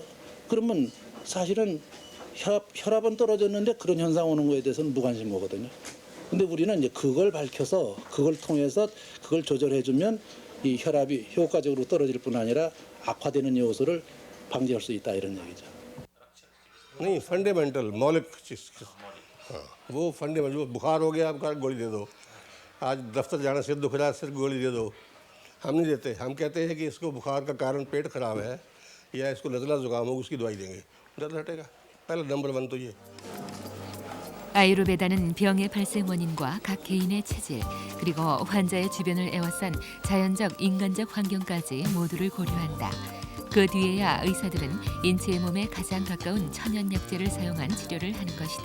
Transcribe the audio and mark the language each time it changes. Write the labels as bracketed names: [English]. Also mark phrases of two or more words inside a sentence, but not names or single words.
[Korean] 그러면 사실은 혈압은 떨어졌는데 그런 현상 오는 거에 대해서는 무관심 거거든요. 근데 우리는 이제 그걸 밝혀서 그걸 통해서 그걸 조절해주면 이 혈압이 효과적으로 떨어질 뿐 아니라 악화되는 요소를 방지할 수 있다 이런 얘기죠. [Hindi] नहीं फंडामेंटल मौलिक चीज हाँ वो फंडामेंटल वो बुखार हो गया आपका गोली दे दो आज दफ्तर जाना सिर दुख रहा है सिर गोली दे दो हम नहीं देते हम कहते हैं कि इसको बुखार का कारण पेट खराब है या इसको नज़ला जुकाम हो उसकी दवाई देंगे दर्द हटेगा पहला नंबर 1 तो ये [Korean] 아유르베다는 병의 발생 원인과 각 개인의 체질 그리고 환자의 주변을 에워싼 자연적 인간적 환경까지 모두를 고려한다. 그 뒤에야 의사들은 인체의 몸에 가장 가까운 천연약재를 사용한 치료를 하는 것이다.